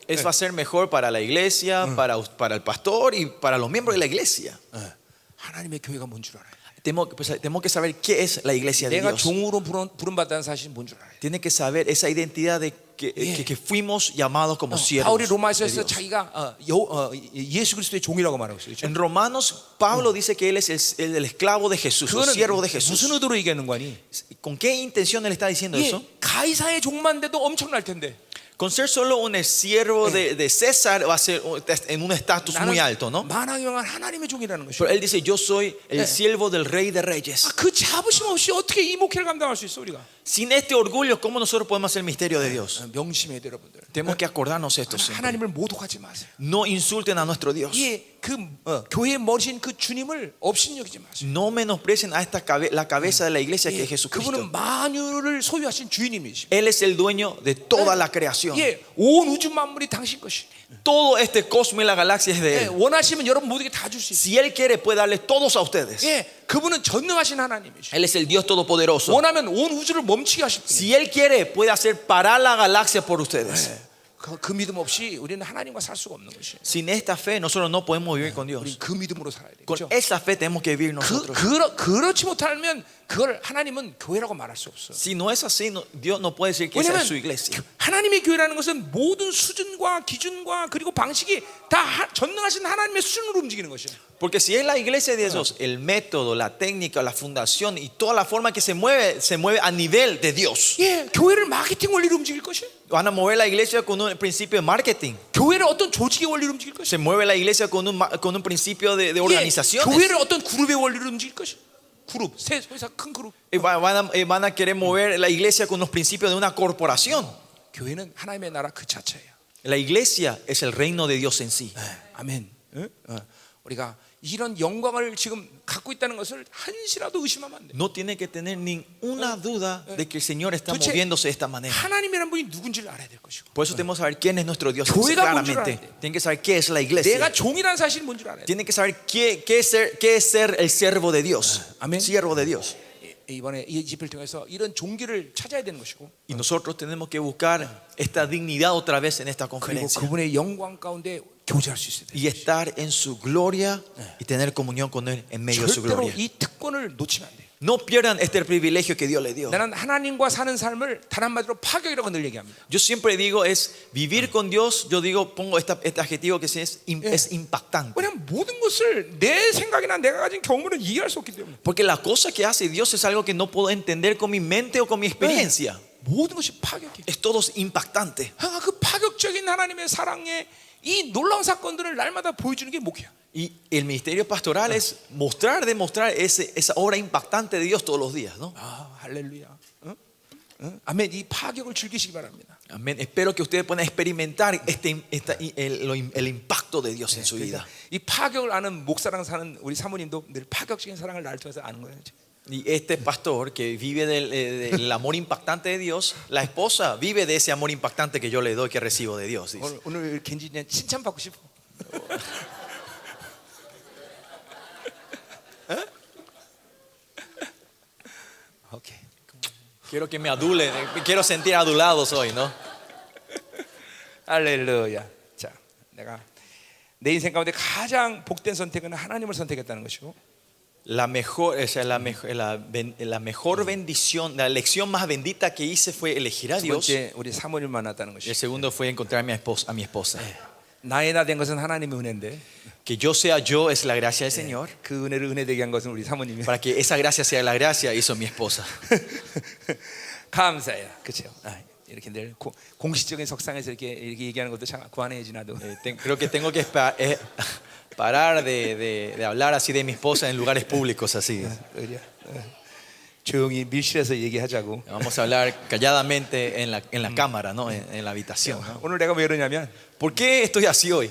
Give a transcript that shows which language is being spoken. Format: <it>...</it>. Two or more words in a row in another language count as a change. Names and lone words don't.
<es>Eso va a ser mejor para la iglesia, para el pastor y para los miembros de la iglesia.</es> <ko>하나님의 교회가 뭔 줄 알아요?</ko> <es>Tenemos que saber qué es la iglesia de</es> <ko>내가</ko> <es>Dios.</es> <ko>종으로 부름받다는 사실이 뭔 줄 알아요?</ko> <es>Tiene que saber esa identidad de que fuimos llamados como siervos.</es> <ko>바울이</ko> <es>de</es> <ko>로마서에서</ko> <es>Dios.</es> <ko>자기가 예수 그리스도의 종이라고 말하고 있어요. 그렇죠?</ko> <es>En Romanos, Pablo dice que él es el esclavo de Jesús, el</es> <ko>그거는</ko> <es>siervo de Jesús.</es> <ko>무슨 의도로 얘기하는 거니?</ko> <es>¿Con qué intención él está diciendo eso?</es> <ko>가이사의 종만 돼도 엄청날 텐데.</ko> <es>Con ser solo un siervo de César va a ser en un estatus muy alto, ¿no?</es> <ko>만왕영한 하나님의 종이라는 것이죠.</ko> <es>Pero él dice, yo soy el siervo del Rey de Reyes.</es> <ko>그 자부심 없이 어떻게 이 목회를 감당할 수 있어 우리가?</ko> <es>Sin este orgullo, ¿cómo nosotros podemos hacer el misterio de Dios?</es> <ko>명심해야 돼요, 여러분들.</ko> <es>Tenemos que acordarnos esto siempre.</es> <ko>하나님을 모독하지 마세요.</ko> <es>No insulten a nuestro Dios.</es> <ko>그 교회의 머리신 그 주님을 업신여기지 마세요.</ko> <es>No menosprecien a la cabeza de la iglesia que es Jesucristo.</es> <ko>그분은 만유를 소유하신 주인님이십니다.</ko> <es>Él es el dueño de toda la creación.</es> <ko>온 우주 만물이 당신 것이.</ko> <es>Todo este cosmos y la galaxia es de Él.</es> <ko>원하시면 여러분 모두에게 다 줄 수 있어요.</ko> <es>Si Él quiere, puede darle todos a ustedes.</es> <ko>그분은 전능하신 하나님이시죠.</ko> <es>Él es el Dios todopoderoso.</es> <ko>원하면 온 우주를 멈추게 하실 분이에요.</ko> <es>Si Él quiere, puede hacer parar la galaxia por ustedes.</es> <ko>그 믿음 없이 우리는 하나님과 살 수가 없는 것이에요.</ko> <es>Sin esta fe, nosotros no podemos vivir con Dios.</es> <ko>우리 그 믿음으로 살아야 돼요.</ko> <es>Con</es> <ko>그렇죠?</ko> <es>esa fe tenemos que vivir nosotros.</es> <ko>그렇지 못하면 그걸 하나님은 교회라고 말할 수 없어.</ko> <es>Si no es así, Dios no puede decir que esa es su iglesia.</es> <ko>하나님의 교회라는 것은 모든 수준과 기준과 그리고 방식이 다 전능하신 하나님의 수준으로 움직이는 것이에요.</ko> <es>Porque si es la iglesia de Dios, el método, la técnica, la fundación y toda la forma que se mueve a nivel de Dios.</es> <ko>교회를 마케팅 원리로 움직일 것이에요.</ko> <es>Van a mover la iglesia con un principio de marketing.</es> <ko>교회를 어떤 조직의 원리로 움직일 것이에요.</ko> <es>Se mueve la iglesia con un principio de organización.</es> <ko>교회를 어떤 그룹의 원리로 움직일 것이에요. 그룹, 회사 큰 그룹.</ko> <es>Van a querer mover la iglesia con los principios de una corporación.</es> <ko>교회는 하나님의 나라 그 자체예요.</ko> <es>La iglesia es el reino de Dios en sí.</es> <ko>아멘. 우리가 이런 영광을 지금 갖고 있다는 것을 한시라도 의심하면 안 돼.</ko> <es>No tiene que tener ninguna duda de que el Señor está</es> <ko>도대체</ko> <es>moviéndose de esta manera.</es> <ko>하나님이란 분이 누군지를 알아야 될 것이고,</ko> <es>Por eso tenemos que saber quién es nuestro Dios</es> <ko>교회가 뭔 줄</ko> <es>claramente.</es> <ko>알아야 돼.</ko> <es>Tienen que saber qué es la</es> <ko>내가</ko> <es>iglesia.</es> <ko>종이라는 사실이 뭔 줄 알아야 돼.</ko> <es>Tienen que saber qué es ser el siervo de Dios. Amén. Siervo de Dios.</es> <ko>이번에 이 집회를 통해서 이런 종기를 찾아야 되는 것이고,</ko> <es>Y nosotros tenemos que buscar esta dignidad otra vez en esta</es> <ko>그리고</ko> <es>conferencia.</es> <ko>그분의 영광 가운데 교제할 수 있어야 돼.</ko> <es>Y estar en su gloria y tener comunión con Él en medio de su</es> <ko>절대로</ko> <es>gloria.</es> <ko>이 특권을 놓치면 안 돼.</ko> <es>No pierdan este privilegio que Dios les dio.</es> <ko>나는 하나님과 사는 삶을 단 한마디로 파격이라고 늘 얘기합니다.</ko> <es>Yo siempre digo es vivir con Dios. Yo digo, pongo este adjetivo que es impactante.</es> <ko>왜냐하면 모든 것을 내 생각이나 내가 가진 경험으로는 이해할 수 없기 때문에.</ko> <es>Porque la cosa que hace Dios es algo que no puedo entender con mi mente o con mi experiencia.</es> <ko>모든 것이 파격이에요.</ko> <es>Es todo impactante.</es> <ko>그 파격적인 하나님의 사랑의 이 놀라운 사건들을 날마다 보여주는 게 목회야.</ko> <es>Y el ministerio pastoral es demostrar esa obra impactante de Dios todos los días, ¿no?</es> <ko>아, 할렐루야. 아멘. 이 파격을 즐기시기 바랍니다.</ko> <es>Amén. Espero que ustedes puedan experimentar el impacto de Dios en su vida.</es> <ko>이 파격을 아는 목사랑 사는 우리 사모님도 늘 파격적인 사랑을 나를 통해서 아는 거예요.</ko> <es>Y este pastor que vive del amor impactante de Dios, la esposa vive de ese amor impactante que yo le doy, que recibo de Dios. Dice.</es> <ko>오늘 겐지는 칭찬받고 싶어. 오케이.</ko> <es>Quiero que me adulen, quiero sentir adulados hoy, ¿no?</es> <ko>할렐루야. 자, 내가 내 인생 가운데 가장 복된 선택은 하나님을 선택했다는 것이고,</ko> <es>La mejor bendición, la elección más bendita que hice fue elegir a</es> <ko>두</ko> <es>Dios.</es> <ko>번째 우리 사모님을 만났다는</ko> <es>Y</es> <ko>것이.</ko> <es>el segundo fue encontrar a mi esposa.</es> <ko>나의 나 된 것은 하나님의 은혜인데,</ko> <es>Que yo sea yo es la gracia del Señor.</es> <ko>그 은혜를 은혜되게 한 것은 우리 사모님이.</ko> <es>Para que esa gracia sea la gracia, hizo mi esposa.</es> <ko>감사해요. 그렇죠. 이렇게 늘 공식적인 석상에서 이렇게 얘기하는 것도 참 고안해야지 나도.</ko> <es>Creo que tengo que parar de hablar así de mi esposa en lugares públicos así.</es> <ko>조용히 밀실에서 얘기하자고.</ko> <es>Vamos a hablar calladamente en la cámara, ¿no? En la habitación, ¿no?</es> <ko>오늘 내가 왜 이러냐면,</ko> <es>¿Por qué estoy así hoy?</es>